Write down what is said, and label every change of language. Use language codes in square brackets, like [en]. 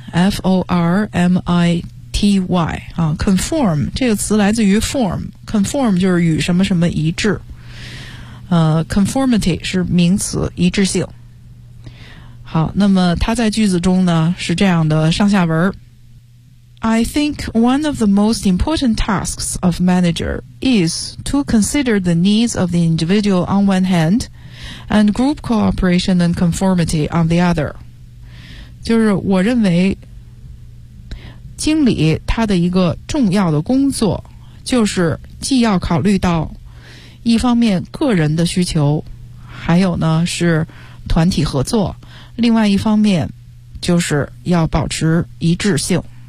[zh] formity 啊 ，conform 这个词来自于 form，conform 就是与什么什么一致。 conformity 是名词，一致性。好，那么它在句子中呢是这样的上下文。 [en] I think one of the most important tasks of manager is to consider the needs of the individual on one hand, and group cooperation and conformity on the other. [zh] 就是我认为经理他的一个重要的工作就是既要考虑到一方面个人的需求，还有呢是团体合作，另外一方面就是要保持一致性。